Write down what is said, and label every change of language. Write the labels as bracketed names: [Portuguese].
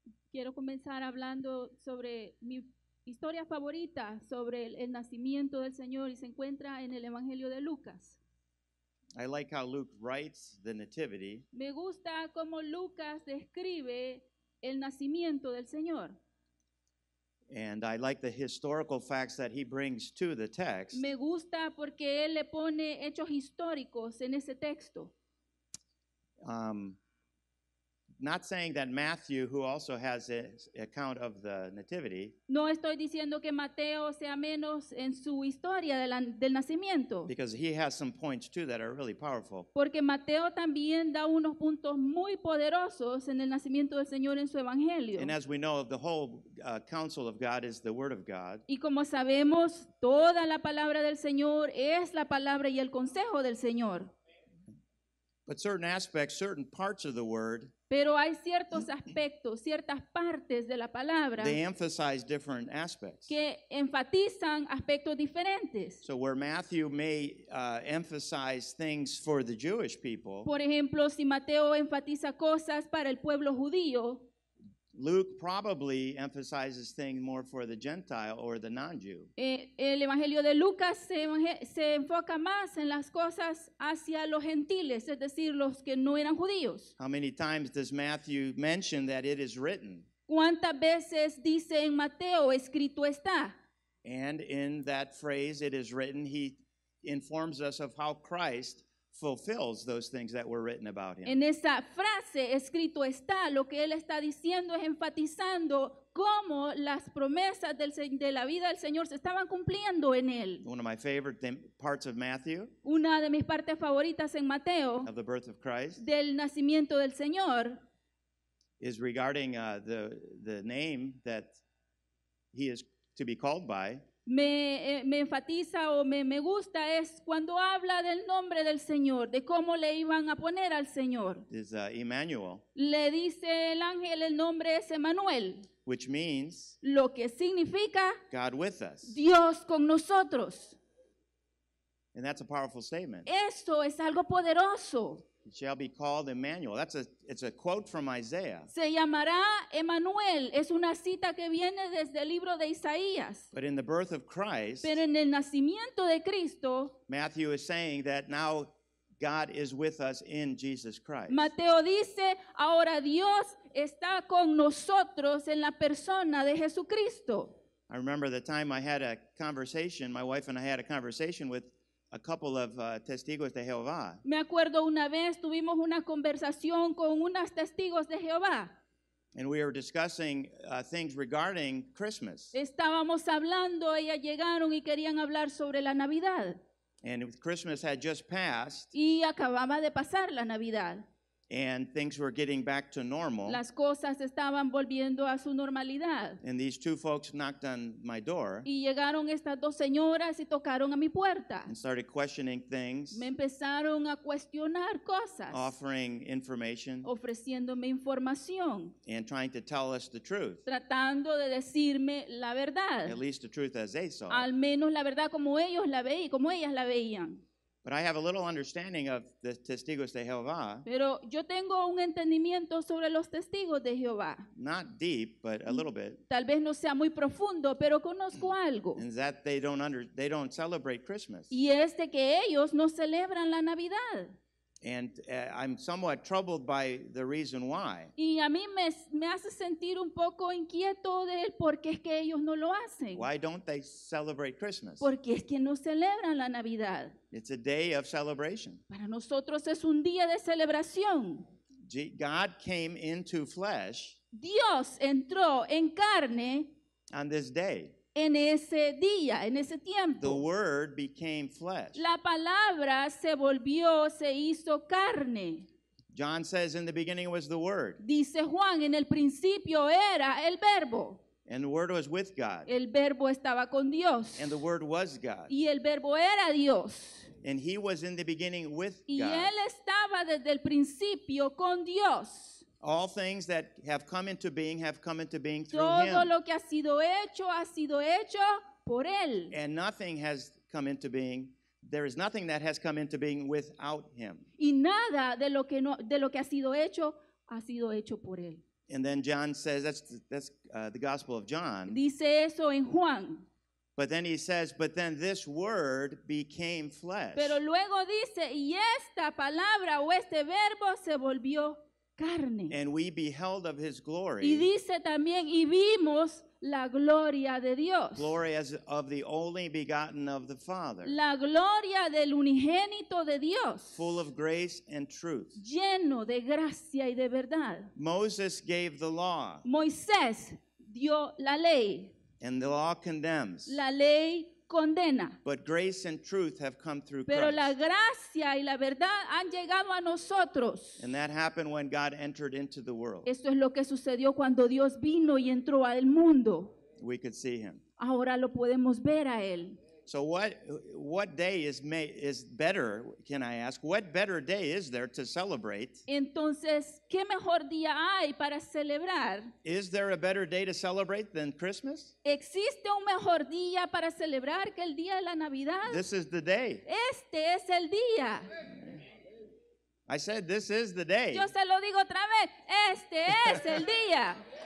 [Spanish] Quiero comenzar hablando sobre mi historia favorita sobre el nacimiento del Señor y se encuentra en el Evangelio de Lucas. [English] I like how Luke writes the Nativity. [Spanish] Me gusta cómo Lucas describe el nacimiento del Señor. [English] And I like the historical facts that he brings to the text. [Spanish] Me gusta porque él le pone hechos históricos en ese texto. [English] Not saying that Matthew, who also has an account of the Nativity, [Spanish] No estoy diciendo que Mateo sea menos en su historia del nacimiento, [English] because he has some points too that are really powerful. [Spanish] porque Mateo también da unos puntos muy poderosos en el nacimiento del Señor en su evangelio. [English] And as we know, the whole counsel of God is the Word of God. [Spanish] Y como sabemos, toda la palabra del Señor es la palabra y el consejo del Señor. [English] But certain aspects, certain parts of the Word, [Spanish] Pero hay ciertos aspectos, ciertas partes de la palabra [English] they emphasize different aspects. [Spanish] que enfatizan aspectos diferentes. [English] So where Matthew may emphasize things for the Jewish people, [Spanish] Por ejemplo, si Mateo enfatiza cosas para el pueblo judío, [English] Luke probably emphasizes things more for the Gentile or the non-Jew. [Spanish] el evangelio de Lucas se enfoca más en las cosas hacia los gentiles, es decir, los que no eran judíos. [English] How many times does Matthew mention that it is written? [Spanish] ¿Cuántas veces dice en Mateo, escrito está? [English] And in that phrase, it is written, he informs us of how Christ fulfills those things that were written about him. [Spanish] En esa frase, escrito está, lo que él está diciendo es enfatizando cómo las promesas de la vida del Señor se estaban cumpliendo en él. [English] One of my favorite parts of Matthew, [Spanish] Una de mis partes favoritas en Mateo, [English] of the birth of Christ, [Spanish] del nacimiento del Señor, [English] is regarding the name that he is to be called by. [Spanish] me enfatiza o me gusta es cuando habla del nombre del Señor, de cómo le iban a poner al Señor. [English] is Emmanuel, [Spanish] Le dice el ángel, el nombre es Emmanuel, [English] which means [Spanish] lo que significa [English] God with us. [Spanish] Dios con nosotros. [English] And that's a powerful statement. [Spanish] Eso es algo poderoso. [English] It shall be called Emmanuel. It's a quote from Isaiah. [Spanish] Se llamará Emmanuel. Es una cita que viene desde el libro de Isaías. [English] But in the birth of Christ, [Spanish] Pero en el nacimiento de Cristo, [English] Matthew is saying that now God is with us in Jesus Christ. [Spanish] Mateo dice, ahora Dios está con nosotros en la persona de Jesucristo. [English] I remember the time I had a conversation, my wife and I had a conversation with a couple of testigos de Jehová. [Spanish] Me acuerdo una vez tuvimos una conversación con unos testigos de Jehová. [English] And we were discussing things regarding Christmas. [Spanish] Estábamos hablando, ellas llegaron y querían hablar sobre la Navidad. [English] And Christmas had just passed, [Spanish] Y acababa de pasar la Navidad. [English] and things were getting back to normal. [Spanish] Las cosas estaban volviendo a su normalidad. [English] And these two folks knocked on my door [Spanish] Y llegaron estas dos señoras y tocaron a mi puerta. [English] and started questioning things, [Spanish] Me empezaron a cuestionar cosas, [English] offering information, [Spanish] ofreciéndome información, [English] and trying to tell us the truth, [Spanish] tratando de decirme la verdad. [English] at least the truth as they saw it. [Spanish] Al menos la verdad como ellos la veían, como ellas la veían. [English] But I have a little understanding of the testigos de Jehová, [Spanish] Pero yo tengo un entendimiento sobre los testigos de Jehová. [English] not deep, but a little bit, [Spanish] Tal vez no sea muy profundo, pero conozco algo. [English] and that they don't celebrate Christmas. [Spanish] Y es de que ellos no celebran la Navidad. [English] And I'm somewhat troubled by the reason why. [Spanish] Y a mí me hace sentir un poco inquieto de por qué es que ellos no lo hacen. [English] Why don't they celebrate Christmas? [Spanish] Porque es que no celebran la Navidad. [English] It's a day of celebration. [Spanish] Para nosotros es un día de celebración. [English] God came into flesh [Spanish] Dios entró en carne [English] on this day. [Spanish] en ese día, en ese [English] The [Spanish] tiempo. [English] Word became flesh. [Spanish] La palabra se volvió, se hizo carne. [English] John says in the beginning was the Word, [Spanish] Dice Juan, en el principio era el verbo. [English] and the Word was with God, [Spanish] El verbo estaba con Dios. [English] and the Word was God. [Spanish] Y el verbo era Dios. [English] And He was in the beginning with [Spanish] Y [English] God. [Spanish] él estaba desde el principio con Dios. [English] All things that have come into being through [Spanish] Todo [English] Him. [Spanish] lo que ha sido hecho por él. [English] And nothing has come into being, there is nothing that has come into being without Him. [Spanish] Y nada de lo que ha sido hecho por él. [English] And then John says, that's the Gospel of John. [Spanish] Dice eso en Juan. [English] But then he says, but then this Word became flesh. [Spanish] Pero luego dice, y esta palabra o este verbo se volvió carne. [English] And we beheld of His [Spanish] Y [English] glory, [Spanish] dice también, y vimos la gloria de Dios. [English] glory as of the only begotten of the Father, [Spanish] La gloria del unigénito de Dios. [English] full of grace and truth. [Spanish] Lleno de gracia y de verdad. [English] Moses gave the law, [Spanish] Moisés dio la ley. [English] and the law condemns. [Spanish] La ley condena. [English] But grace and truth have come through [Spanish] Pero la [English] Christ. [Spanish] gracia y la verdad han llegado a nosotros. [English] And that happened when God entered into the world. [Spanish] Esto es lo que sucedió cuando Dios vino y entró al mundo. [English] We could see Him. [Spanish] Ahora lo podemos ver a Él. [English] So what day is better, can I ask? What better day is there to celebrate? [Spanish] Entonces, ¿qué mejor día hay para celebrar? [English] Is there a better day to celebrate than Christmas? [Spanish] ¿Existe un mejor día para celebrar que el día de la Navidad? [English] This is the day. [Spanish] Este es el día. [English] I said this is the day. [Spanish] Yo se lo digo otra vez, este es el día.